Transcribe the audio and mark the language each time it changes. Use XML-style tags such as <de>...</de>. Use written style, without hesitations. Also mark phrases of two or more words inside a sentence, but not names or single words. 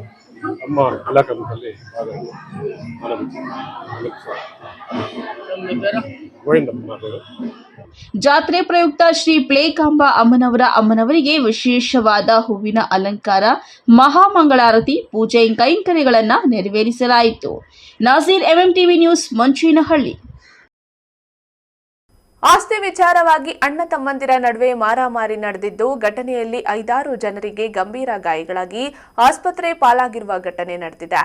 <te>అమ్మ పిల్లకమ్మ తల్లి బాగా అయింది. గోవిందమ్మ నా పేరు.</te> <kn>ಜಾತ್ರೆ ಪ್ರಯುಕ್ತ ಶ್ರೀ ಪಿಳೇಕಾಂಬ ಅಮ್ಮನವರಿಗೆ ವಿಶೇಷವಾದ ಹೂವಿನ ಅಲಂಕಾರ, ಮಹಾಮಂಗಳಾರತಿ, ಪೂಜೆ ಕೈಂಕರ್ಯಗಳನ್ನು ನೆರವೇರಿಸಲಾಯಿತು. ನಾಸೀರ್, ಎಂಎಂಟಿವಿ ನ್ಯೂಸ್, ಮಂಚೇನಹಳ್ಳಿ. ಆಸ್ತಿ ವಿಚಾರವಾಗಿ ಅಣ್ಣ ತಮ್ಮಂದಿರ ನಡುವೆ ಮಾರಾಮಾರಿ ನಡೆದಿದ್ದು, ಘಟನೆಯಲ್ಲಿ 5-6 ಜನರಿಗೆ ಗಂಭೀರ ಗಾಯಗಳಾಗಿ ಆಸ್ಪತ್ರೆ ಪಾಲಾಗಿರುವ ಘಟನೆ ನಡೆದಿದೆ.</kn>